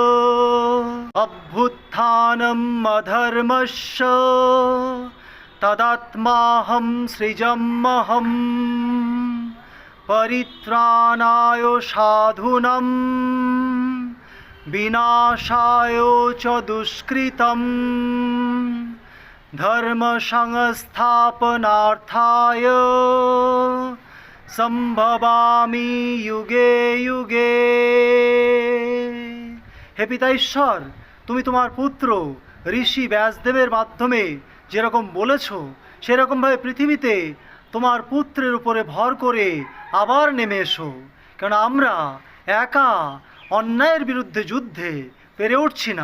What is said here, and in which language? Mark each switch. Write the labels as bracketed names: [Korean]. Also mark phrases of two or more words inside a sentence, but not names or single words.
[Sanskrit] अभ्युत्थानम् अधर्मस्य तदात्माहं सृजाम्यहम् परित्राणाय साधूनां विनाशाय च दुष्कृतम् धर्म संस्थापनार्थाय संभवामि युगे युगे। [Bangla] হে পিতা ঈশ্বর, তুমি তোমার পুত্র ঋষি ব্যাসদেবের মাধ্যমে যেরকম বলেছ সেরকমভাবে পৃথিবীতে তোমার পুত্রের উপরে ভর করে আবার নেমে এসো, কারণ আমরা একা অন্যায়ের বিরুদ্ধে যুদ্ধে পেরে উঠছি না।